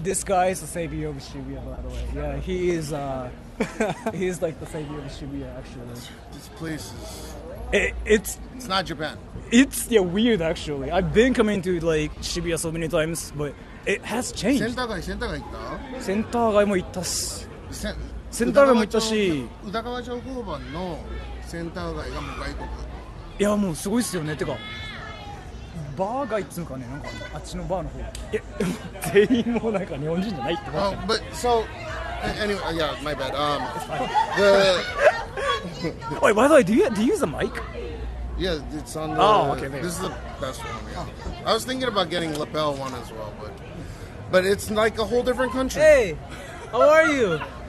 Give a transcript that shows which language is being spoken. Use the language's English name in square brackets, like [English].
[English] This guy is the savior of Shibuya, by the way. Yeah, he is. He is like the savior of Shibuya, actually. This place is. It's not Japan. It's weird actually. I've been coming to like Shibuya so many times, but it has changed. [Japanese] センター街行った？センター街も行ったっす。センター街も行ったし。宇田川町交番のセンター街がもう外国。いやもうすごいっすよね。てかバー街っつうかね、なんかあっちのバーの方。全員もなんか日本人じゃないってこと。 [English] But so anyway, yeah, my bad. Wait, by the way, do you use a mic? Yeah, it's on the. Oh, okay. This is the best one. Yeah. I was thinking about getting lapel one as well, but it's like a whole different country. Hey, how are you?